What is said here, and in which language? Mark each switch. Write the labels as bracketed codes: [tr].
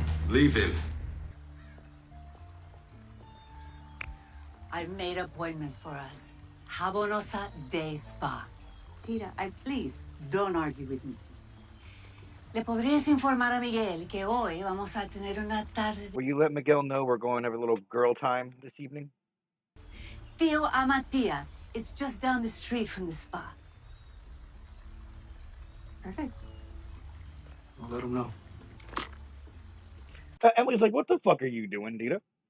[en] Leave him. I've made appointments for us. Jabonosa Day Spa. Tita, please, don't argue with me. [es] ¿Le podrías informar a Miguel que hoy vamos a tener una tarde? [en] Will you let Miguel know we're going to have a little girl time this evening? Tío Amatía. It's just down the street from the spa. Perfect. I'll let him know. Emily's like, what the fuck are you doing, Dita?